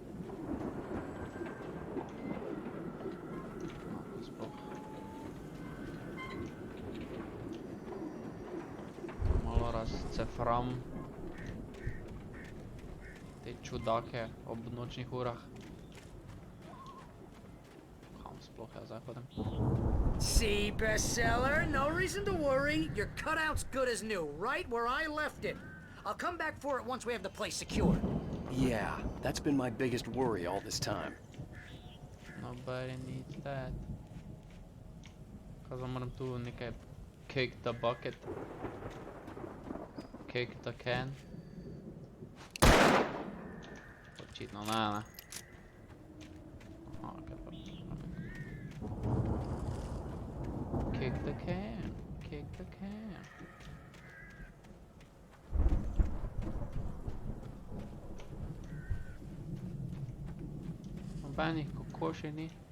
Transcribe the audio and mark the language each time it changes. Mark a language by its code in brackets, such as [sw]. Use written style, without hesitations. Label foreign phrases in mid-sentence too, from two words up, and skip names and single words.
[sl] Sploh. Malo razcefram te čudake ob nočnih urah. Kam sploh jaz zdaj hodim? [en] See, bestseller, no reason to worry. Your cutout's good as new, right where I left it. I'll come back for it once we have the place secured. Yeah, that's been my biggest worry all this time. Nobody needs that. [sl] Kaj zdaj moram tu nekaj [en] kick the bucket. Kick the can. [sl] Očitno ne, ne. Aha, kaj pa. [en] Kick the can. Kick the can. [sl] Nobenih kokoši ni.